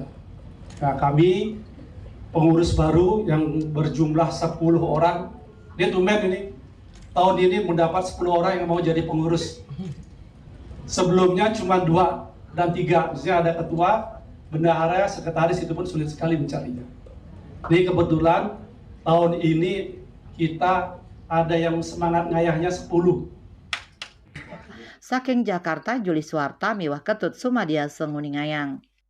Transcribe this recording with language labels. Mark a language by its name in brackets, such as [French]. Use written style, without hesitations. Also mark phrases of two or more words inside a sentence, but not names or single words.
[Indonesian] Nah, kami pengurus baru yang berjumlah 10 orang Dia tumben ini, tahun ini mendapat 10 orang yang mau jadi pengurus. Sebelumnya cuma 2 dan 3, misalnya ada ketua, bendahara, sekretaris, itu pun sulit sekali mencarinya. Jadi kebetulan tahun ini kita ada yang semangat ngayahnya 10. [Balinese] Saking Jakarta, Juli Suwarta, Miwah Ketut, Sumadia Senguningayang.